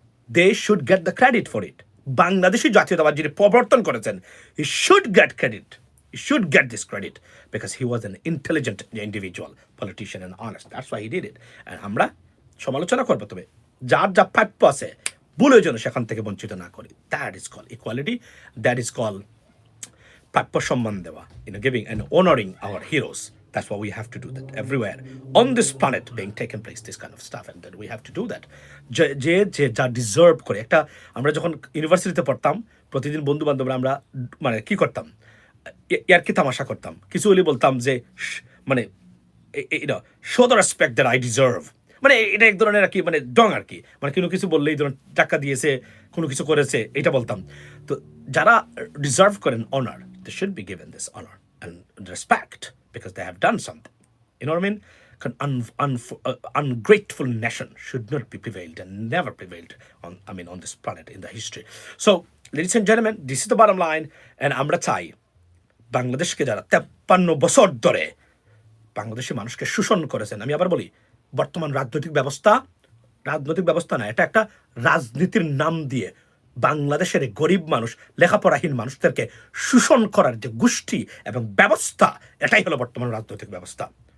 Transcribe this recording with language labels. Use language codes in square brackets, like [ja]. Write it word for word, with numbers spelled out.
[en] They should get the credit for it. [bn] Bangladeshi জাতীয়তাবাদ যিনি প্রবর্তন করেছেন, [en] He should get credit, he should get this credit, because he was an intelligent individual politician and honest, that's why he did it. [bn] And আমরা সমালোচনা করবো, তবে যার যা প্রাপ্য আছে ভুলের জন্য সেখান থেকে বঞ্চিত না করি। [en] that is call equality, that is call [bn] প্রাপ্য সম্মান দেওয়া, [en] In giving and honouring our heroes. That's what we have to do, that everywhere on this planet being taken place, this kind of stuff, and that we have to do that. [bn] যে যে যে যা deserve করে। একটা আমরা যখন ইউনিভার্সিটিতে পড়তাম, প্রতিদিন বন্ধু বান্ধবরা আমরা মানে কি করতাম, ইয়ার কি তামাশা করতাম, কিছু হলে বলতাম যে "শ- মানে [en] show the respect that I deserve", [bn] মানে এ- এটা এক ধরনের আর কি, মানে ডং আর কি, মানে কোনো কিছু বললেই ধরুন টাকা দিয়েছে, কোনো কিছু করেছে, এটা বলতাম। তো যারা ডিজার্ভ করেন honour, [en] They should be given this honour and respect, because they have done something, you know mean. An un, un, uh, ungrateful nation should not be prevailed and never prevailed on, I mean, on this planet in the history. So, ladies and gentlemen, this is the bottom line. [bn] And আমরা চাই বাংলাদেশকে, যারা তেপ্পান্ন বছর ধরে বাংলাদেশি মানুষকে শোষণ করেছেন, আমি আবার বলি, বর্তমান রাজনৈতিক ব্যবস্থা, রাজনৈতিক ব্যবস্থা না, এটা একটা রাজনীতির নাম দিয়ে বাংলাদেশের এই গরিব মানুষ, লেখাপড়াহীন মানুষদেরকে শোষণ করার যে গোষ্ঠী এবং ব্যবস্থা, এটাই হলো বর্তমান রাজনৈতিক ব্যবস্থা।